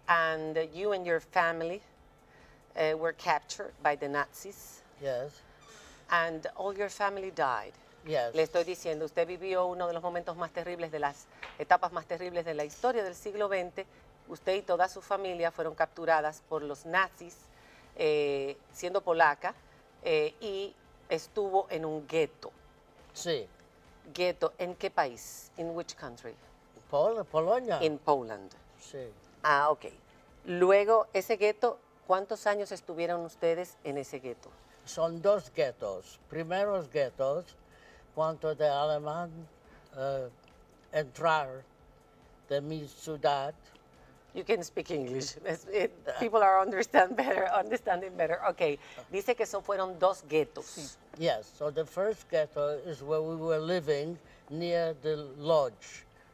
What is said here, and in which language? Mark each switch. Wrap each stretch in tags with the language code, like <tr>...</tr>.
<en>And you and your family were captured by the Nazis. Yes. And all your family died. Yes.</en> <es>Le estoy diciendo, usted vivió uno de los momentos más terribles, de las etapas más terribles de la historia del siglo XX. Usted y toda su familia fueron capturadas por los nazis, siendo polaca, y estuvo en un gueto. Sí. ¿Gueto en qué país?</es> <en>¿In which country?</en> <es>Polonia.</es> <en>In Poland.</en> <es>Sí.</es> <en>Ah, ok.</en> <es>Luego, ese gueto, ¿cuántos años estuvieron ustedes en ese gueto? Son dos guetos. Primeros guetos, cuando de alemán entrar de mi ciudad.</es> <en>You can speak English. People are understanding better. Okay.</en> <es>Dice que fueron dos guetos.</es> <en>Yes. So the first ghetto is where we were living near the Lodge.</en>